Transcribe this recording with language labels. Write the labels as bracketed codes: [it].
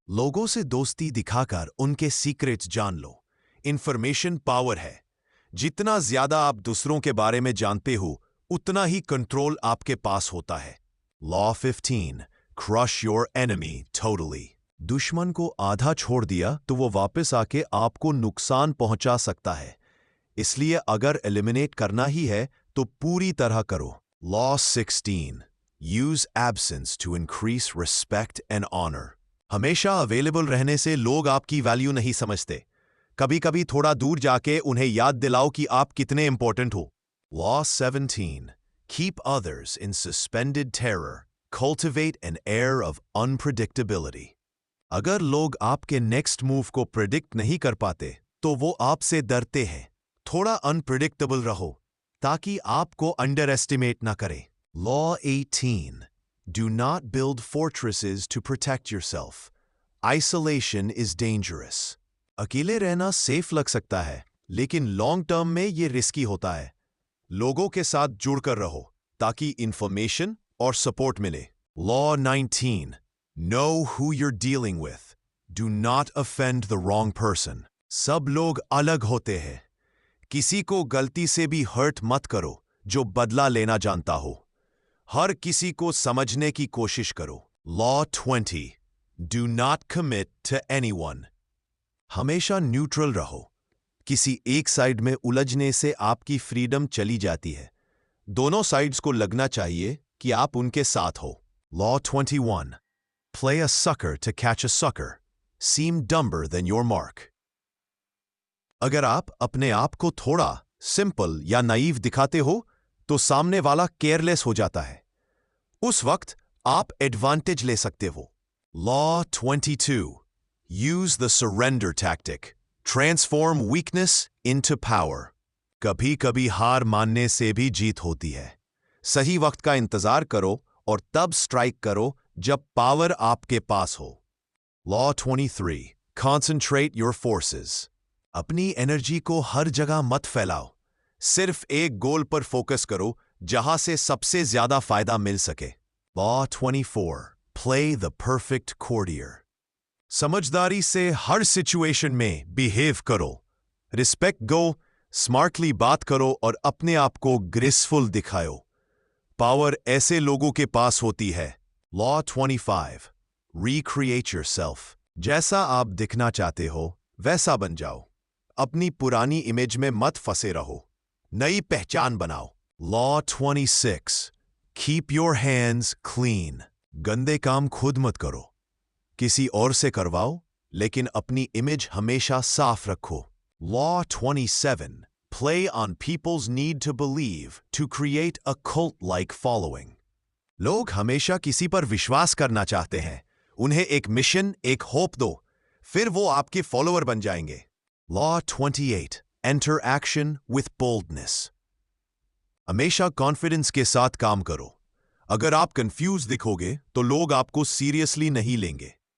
[hi] लोगों से दोस्ती दिखाकर उनके सीक्रेट्स जान लो। इंफॉर्मेशन पावर है। जितना ज्यादा आप दूसरों के बारे में जानते हो, उतना ही कंट्रोल आपके पास होता है। [en] Law 15, crush your enemy totally. [hi] दुश्मन को आधा छोड़ दिया तो वो वापस आके आपको नुकसान पहुंचा सकता है। इसलिए अगर एलिमिनेट करना ही है तो पूरी तरह करो। [en] Law 16, use absence to increase respect and honor. [hi] हमेशा अवेलेबल रहने से लोग आपकी वैल्यू नहीं समझते। कभी-कभी थोड़ा दूर जाके उन्हें याद दिलाओ कि आप कितने इंपॉर्टेंट हो। [en] Law 17, Keep others in suspended terror. Cultivate an air of unpredictability. [hi] अगर लोग आपके नेक्स्ट मूव को प्रिडिक्ट नहीं कर पाते तो वो आपसे डरते हैं। थोड़ा अनप्रिडिक्टेबल रहो ताकि आपको अंडर एस्टिमेट ना करें। [en] Law 18. Do not build fortresses to protect yourself. Isolation is dangerous. [hi] अकेले रहना सेफ लग सकता है, लेकिन लॉन्ग टर्म में ये रिस्की होता है। लोगों के साथ जुड़कर रहो ताकि इंफॉर्मेशन और सपोर्ट मिले। [en] Law 19. Know who you're dealing with. Do not offend the wrong person. [hi] सब लोग अलग होते हैं। किसी को गलती से भी हर्ट मत करो जो बदला लेना जानता हो। हर किसी को समझने की कोशिश करो। [en] Law 20. Do not commit to anyone. [hi] हमेशा न्यूट्रल रहो। किसी एक साइड में उलझने से आपकी फ्रीडम चली जाती है। दोनों साइड्स को लगना चाहिए कि आप उनके साथ हो। [en] Law 21. Play a sucker to catch a sucker. Seem dumber than your mark. [hi] अगर आप अपने आप को थोड़ा सिंपल या नाइव दिखाते हो तो सामने वाला केयरलेस हो जाता है। उस वक्त आप एडवांटेज ले सकते हो। [en] Law 22. Use the surrender tactic. Transform weakness into power. [hi] कभी कभी हार मानने से भी जीत होती है। सही वक्त का इंतजार करो और तब स्ट्राइक करो जब पावर आपके पास हो। [en] Law 23. Concentrate your forces. [hi] अपनी एनर्जी को हर जगह मत फैलाओ। सिर्फ एक गोल पर फोकस करो जहां से सबसे ज्यादा फायदा मिल सके। [en] Law 24. Play the perfect courtier. [hi] समझदारी से हर सिचुएशन में बिहेव करो। रिस्पेक्ट दो, स्मार्टली बात करो और अपने आप को ग्रेसफुल दिखाओ। पावर ऐसे लोगों के पास होती है। [en] Law 25. Recreate yourself. [hi] जैसा आप दिखना चाहते हो वैसा बन जाओ। अपनी पुरानी इमेज में मत फंसे रहो। नई पहचान बनाओ। [en] Law 26. Keep your hands clean. [hi] गंदे काम खुद मत करो। किसी और से करवाओ, लेकिन अपनी इमेज हमेशा साफ रखो। [en] Law 27. Play on people's need to believe to create a cult-like following. [hi] लोग हमेशा किसी पर विश्वास करना चाहते हैं। उन्हें एक मिशन, एक होप दो, फिर वो आपके फॉलोअर बन जाएंगे। [en] Law 28. Enter action with boldness. [hi] हमेशा कॉन्फिडेंस के साथ काम करो। अगर आप कंफ्यूज दिखोगे तो लोग आपको सीरियसली नहीं लेंगे।